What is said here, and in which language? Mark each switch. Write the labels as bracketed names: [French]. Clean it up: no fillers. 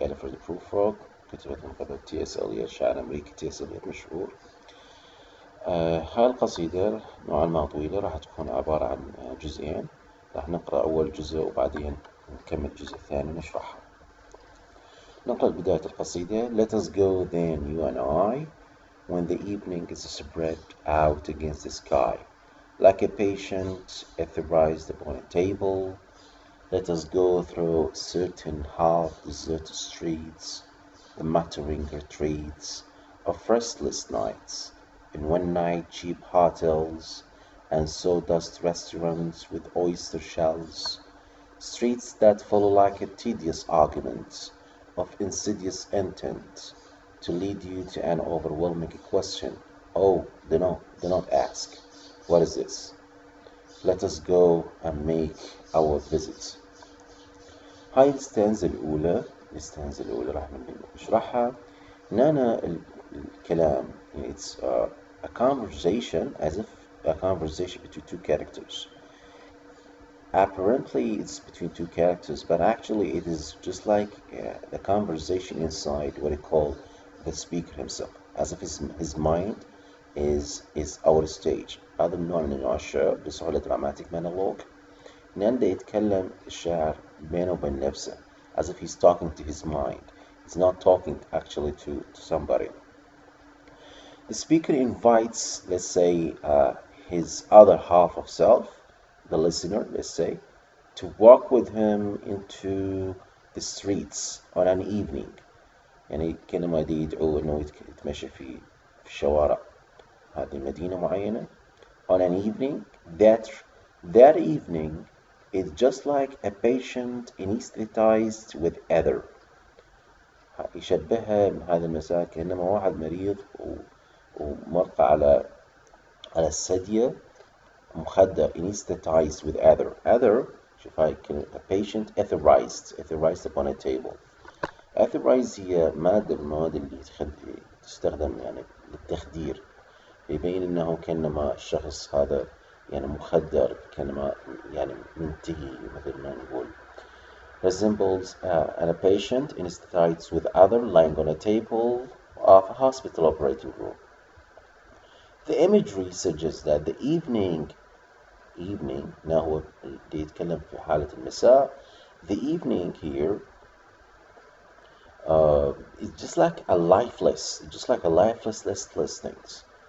[Arabic] Alfred Prufrock، كتبت من قبل T.S.Eliot، شاعر أمريكي T.S.Eliot مشهور. هاي القصيدة نوعا ما طويلة، راح تكون عبارة عن جزئين. راح نقرأ أول جزء وبعدين نكمل الجزء الثاني ونشرحه. نقرأ بداية القصيدة. [English] Let us go then, you and I, when the evening is spread out against the sky, like a patient etherized upon a table. Let us go through certain half-deserted streets, the muttering retreats of restless nights, in one-night cheap hotels and sawdust restaurants with oyster shells, streets that follow like a tedious argument of insidious intent to lead you to an overwhelming question. Oh, do not ask. What is this? Let us go and make our visit. [Arabic] هاي الستانزا الأولى راح نشرحها. هنا الكلام [English] it's a conversation, as if a conversation between two characters. Apparently it's between two characters, but actually it is just like the conversation inside what he called the speaker himself, as if his mind is our stage. [Arabic] هذا النوع من أنواع الشعر بسهولة dramatic monologue. نبدأ يتكلم الشاعر بينه وبين نفسه, [English] as if he's talking to his mind. He's not talking actually to somebody. The speaker invites, let's say, his other half of self, the listener, let's say, to walk with him into the streets on an evening. [Arabic] يعني كلمة دي يدعو إنه يتمشى في شوارع هذه مدينة معينة. [English] On an evening, that evening is just like a patient anesthetized with ether. [Arabic] يشبهها هذا المساء كأنما واحد مريض ومرقى على الثدية مخدر [English] anesthetized with ether. [Arabic] شوف هاي [English] a patient etherized upon a table. [Arabic] etherized هي مادة من المواد اللي تستخدم يعني للتخدير. يبين انه كأنما الشخص هذا يعني مخدر, كأنما يعني منتهي مثل ما نقول. [English] Resembles a patient anesthetized with ether lying on a table of a hospital operating room. The imagery suggests that the evening now [Arabic] هو اللي يتكلم في حالة المساء. [English] The evening here is just like a lifeless, listless things.